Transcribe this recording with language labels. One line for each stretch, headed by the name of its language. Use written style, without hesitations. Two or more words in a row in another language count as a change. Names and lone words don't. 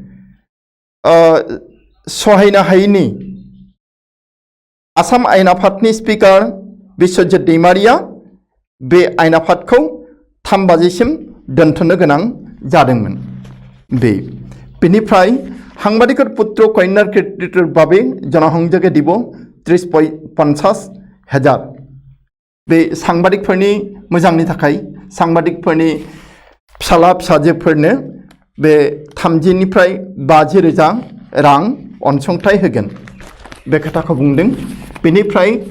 Bodo: सहायनो हायैनि आसाम आयेन आफादनि स्पिकार बिश्वजित दैमारिया बे आयेन आफादखौ 3 बाजिसिम दोनथ'नो गोनां जादोंमोन बेनिफ्राय
Assamese: সাংবাদিকৰ পুত্ৰ কন্যাৰ কৃতিত্বৰ বাবে জনসংযোগে দিব 30-50,000
Bodo: बे सांबादिकफोरनि मोजांनि थाखाय सांबादिकफोरनि फिसाला फिसाजोफोरनो बे 30निफ्राय 50,000 रां अनसुंथाइ होगोन बे खोथाखौ बुंदों बेनिफ्राय